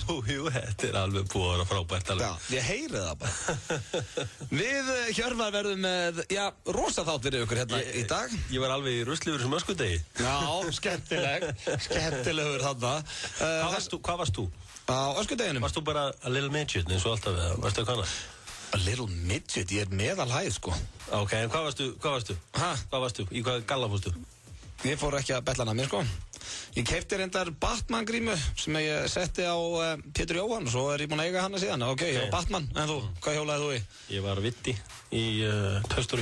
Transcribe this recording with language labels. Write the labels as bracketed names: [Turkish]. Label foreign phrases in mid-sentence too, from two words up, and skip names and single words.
[Icelandic] Jú, þetta alveg búin að vera frábært alveg. Já, ég heyri það bara. Við Hjörvar verðum með, rosa þátt fyrir ykkur hérna í dag. Ég var alveg í rusli fyrir sem öskudegi. Já, skemmtilegur þarna. Hvað varst þú? Á öskudeginum. Varst þú bara [English] a little midget [Icelandic] eins og alltaf eða varstu eitthvað annað? [English] A little midget, [Icelandic] ég meðalhæð sko. Ok, en hvað varstu? Ha? Hvað varstu? Í hvað galla fórstu? Ég fór ekki að bella hana mér sko. Ég keypti reyndar Batman grímu sem ég setti á Pétur Jóhann og svo ég búinn að eiga hana síðan. Ok, ég var Batman, en þú, hvað hjólaði þú í? Ég var Vitti í Toy Story.